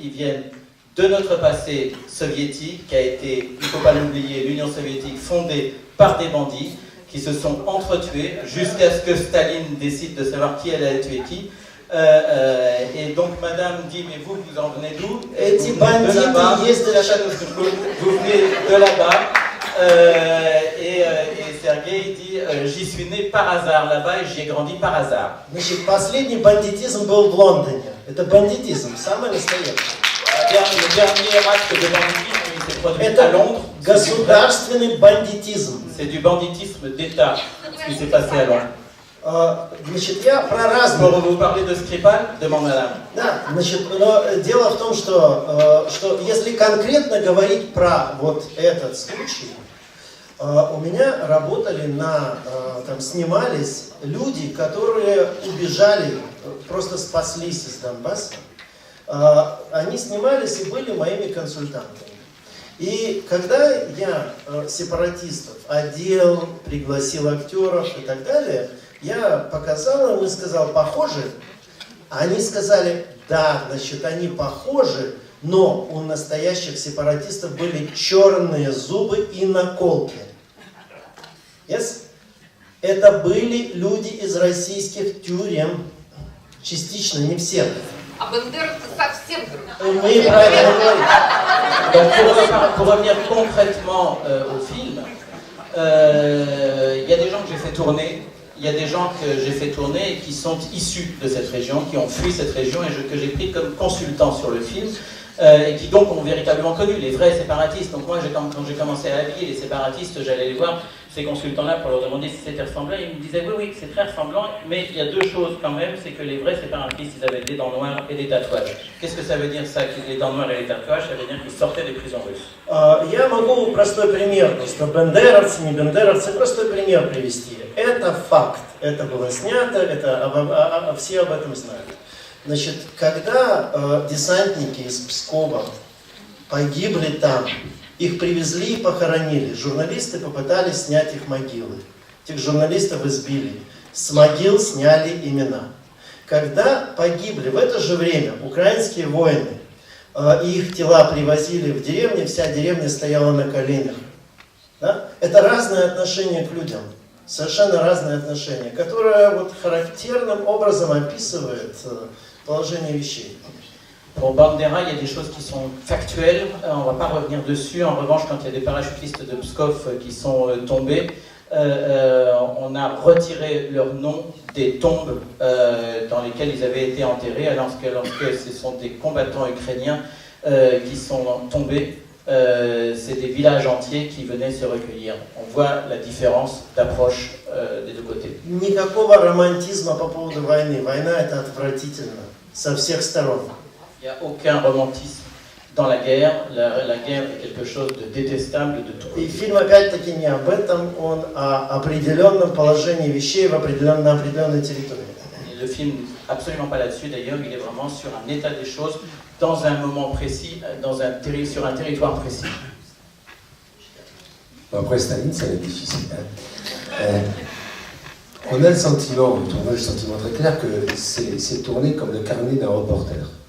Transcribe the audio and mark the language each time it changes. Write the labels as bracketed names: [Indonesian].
[French] Ils viennent de notre passé soviétique, qui a été, il ne faut pas l'oublier, l'Union soviétique fondée par des bandits qui se sont entretués jusqu'à ce que Staline décide de savoir qui allait tuer qui. Et donc madame dit, mais vous en venez d'où? [Russian] Эти бандиты есть [French] Vous venez de là-bas. Et Sergei dit, j'y suis né par hasard là-bas et j'y ai grandi par hasard. [Russian] Значит, последний бандитизм был в Лондоне. Это бандитизм, самый настоящий. [French] Le dernier acte de banditisme, il s'est produit à [Russian] Это [French] Londres. [Russian] государственный бандитизм. [French] C'est du banditisme d'État, ce qui s'est passé à Londres. [Russian] Значит, я про разные. [French] Pour vous parler de Skripal, demande madame. [Russian] Да, значит, но дело в том, что если конкретно говорить про вот этот случай, у меня работали там снимались люди, которые убежали, просто спаслись из Донбасса. Они снимались и были моими консультантами. И когда я сепаратистов одел, пригласил актеров и так далее, я показал им и сказал, похожи? Они сказали, да, значит, они похожи, но у настоящих сепаратистов были черные зубы и наколки. [English] Yes? [Russian] Это были люди из российских тюрем, частично, не все. А бандеровцы совсем другие. Мы про это говорим. [French] Donc pour revenir concrètement au film, il y a des gens que j'ai fait tourner. Il y a des gens que j'ai fait tourner et qui sont issus de cette région, qui ont fui cette région et que j'ai pris comme consultants sur le film et qui donc ont véritablement connu les vrais séparatistes. Donc moi, quand j'ai commencé à habiller les séparatistes, j'allais les voir, ces consultants-là, pour leur demander si c'était ressemblant. Ils me disaient oui, c'est très ressemblant, mais il y a 2 choses quand même, c'est que les vrais séparatistes, ils avaient des dents noires et des tatouages. Qu'est-ce que ça veut dire ça, les dents noires et les tatouages? Ça veut dire qu'ils sortaient des prisons russes. [Russian] Я могу простой пример, просто бандеровцы, не бандеровцы, простой пример привести. Это факт, это было снято, все об этом знают. Значит, когда десантники из Пскова погибли там, их привезли и похоронили, журналисты попытались снять их могилы. Этих журналистов избили, с могил сняли имена. Когда погибли в это же время украинские воины, их тела привозили в деревню, вся деревня стояла на коленях. Да? Это разное отношение к людям, совершенно разное отношение, которое вот характерным образом описывает положение вещей. [French] Pour Bandera, il y a des choses qui sont factuelles, on ne va pas revenir dessus. En revanche, quand il y a des parachutistes de Pskov qui sont tombés, on a retiré leur nom des tombes dans lesquelles ils avaient été enterrés, alors que ce sont des combattants ukrainiens qui sont tombés. C'est des villages entiers qui venaient se recueillir. On voit la différence d'approche des deux côtés. [Russian] Никакого романтизма по поводу войны. Война это отвратительно со всех сторон. [French] Il n'y a aucun romantisme dans la guerre. La guerre est quelque chose de détestable de tout côté. [Russian] И фильм опять-таки не об этом, он о определенном положении вещей на определенной территории. [French] Le film absolument pas là-dessus d'ailleurs, il est vraiment sur un état des choses dans un moment précis, sur un territoire précis. Après Staline, ça va être difficile. On a le sentiment, le sentiment très clair que c'est tourné comme le carnet d'un reporter.